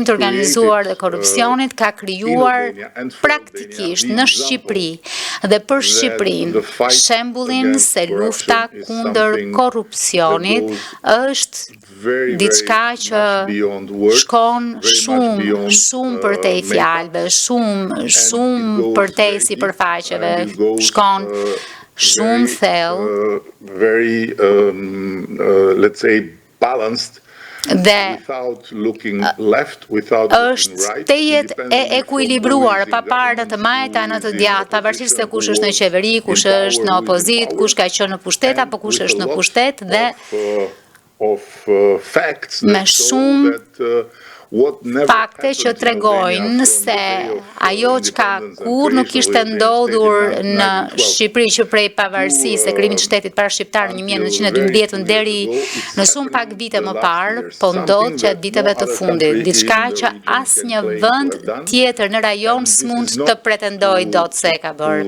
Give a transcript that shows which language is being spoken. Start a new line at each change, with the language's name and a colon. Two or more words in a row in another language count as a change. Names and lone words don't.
Albanian: të organizuar dhe korrupsionit ka krijuar praktikisht në Shqipëri dhe për Shqipërinë shembullin se lufta kundër korrupsionit është diçka që shkon shumë përtej fjalëve, shumë përtej sipërfaqeve, shkon shumë thellë,
English: very let's say balanced,
Albanian: dhe është tejet e ekuilibruar pa parë në të majta në të djathtë, pavarësisht se kush është në qeveri, kush është në opozit, kush ka qenë në pushtet apo kush është në pushtet, dhe me shumë fakte që tregojnë se ajo çka kur nuk ishte ndodhur në Shqipëri që prej pavarësisë e krimit të shtetit parashqiptar në 1912 deri në shumë pak vite më parë, po ndodh gjatë viteve të fundit, diçka që asnjë vend tjetër në rajon s'mund të pretendojë dot se e ka bërë.